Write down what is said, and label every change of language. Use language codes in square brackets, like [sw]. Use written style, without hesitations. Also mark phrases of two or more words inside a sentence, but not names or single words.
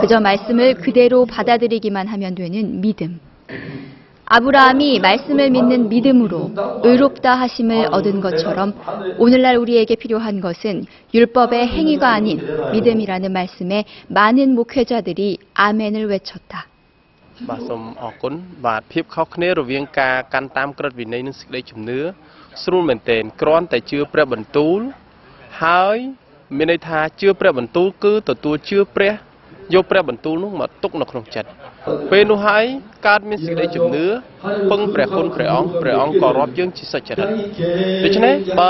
[ko] 그저 말씀을 그대로 받아들이기만 하면 되는 믿음. 아브라함이 말씀을 믿는 믿음으로 의롭다 하심을 얻은 것처럼 오늘날 우리에게 필요한 것은 율법의 행위가 아닌 믿음이라는 말씀에 많은 목회자들이 아멘을 외쳤다. [km] បាទសូមអរគុណបាទភាពខុសគ្នារវាងការកាន់តាមក្រឹតវិន័យនិងសេចក្តីជំនឿស្រួលមែនទែនគ្រាន់តែជឿព្រះបន្ទូលហើយមានន័យថាជឿព្រះបន្ទូលគឺទទួលជឿព្រះយកព្រះ បន្ទូលនោះមកទុកនៅក្នុងចិត្តពេលនោះហើយកើតមានសេចក្តីជំនឿពឹងព្រះគុណព្រះអង្គក៏រាប់យើងជាសុចរិតដូច្នេះបើ